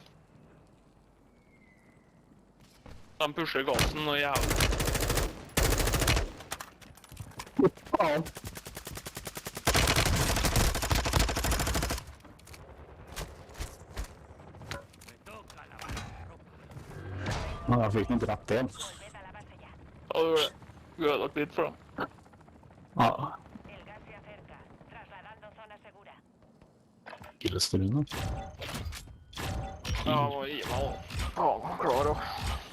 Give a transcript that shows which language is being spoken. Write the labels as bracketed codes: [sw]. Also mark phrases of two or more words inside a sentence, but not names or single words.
[no] De pusher gassen og jævlig. Faen. Ja, jeg fikk noe drept igjen. [es] Volved a la base ya. [no] Ja, det gjorde det. Vi har ødelagt litt for dem. Ja, [es] El gas se acerca. Trasladando zona segura. gillestrune. [no] Ja, må gi meg da. Faen, klar også.